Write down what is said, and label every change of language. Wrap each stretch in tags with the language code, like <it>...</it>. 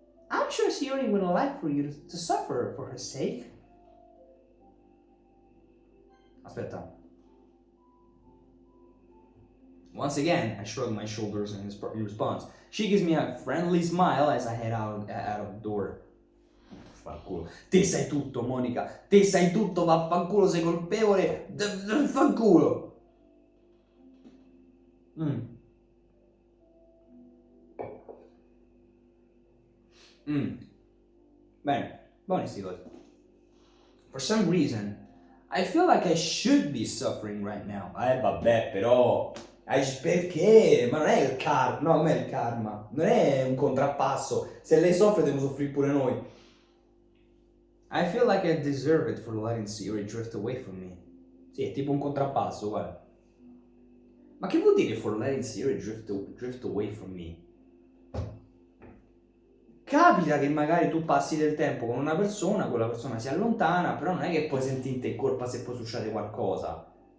<en>I'm sure Shiori would like for you to suffer for her sake.</en> <it>Aspetta.</it> <en>Once again, I shrug my shoulders in response. She gives me a friendly smile as I head out of the door.</en> <it>Vaffanculo. Te sai tutto, Monica. Te sai tutto, vaffanculo, sei colpevole. Vaffanculo. Bene, buoni sti cosi.</it> <en>For some reason, I feel like I should be suffering right now.</en> <it>Vabbè, però. Perché? Ma non è il karma. No, non è il karma. Non è un contrappasso. Se lei soffre, devo soffrire pure noi.</it> <en>I feel like I deserve it for letting Siri drift away from me.</en> <it>Sì, è tipo un contrappasso, guarda. Ma che vuol dire</it> <en>for letting Siri drift away from me?</en> <it>Capita che magari tu passi del tempo con una persona, quella persona si allontana, però non è che puoi sentirti in colpa se poi succede qualcosa.</it>